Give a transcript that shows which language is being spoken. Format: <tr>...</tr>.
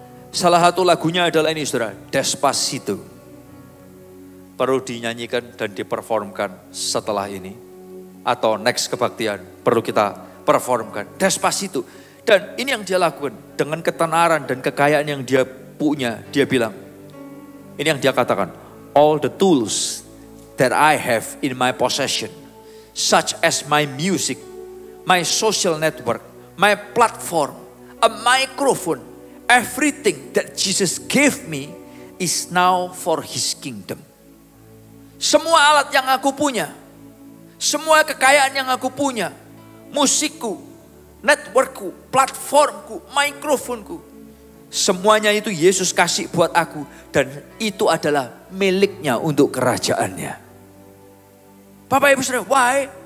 <id>Salah satu lagunya adalah ini saudara, Despacito. Perlu dinyanyikan dan diperformkan setelah ini. Atau next kebaktian perlu kita performkan. Despacito. Dan ini yang dia lakukan. Dengan ketenaran dan kekayaan yang dia punya. Dia bilang, ini yang dia katakan.</id> <en>All the tools that I have in my possession. Such as my music, my social network, my platform, a microphone. Everything that Jesus gave me is now for His kingdom.</en> <id>Semua alat yang aku punya, semua kekayaan yang aku punya, musikku, networkku, platformku, mikrofonku, semuanya itu Yesus kasih buat aku dan itu adalah miliknya untuk kerajaannya. Bapak Ibu Saudara,</id> <en>why?</en>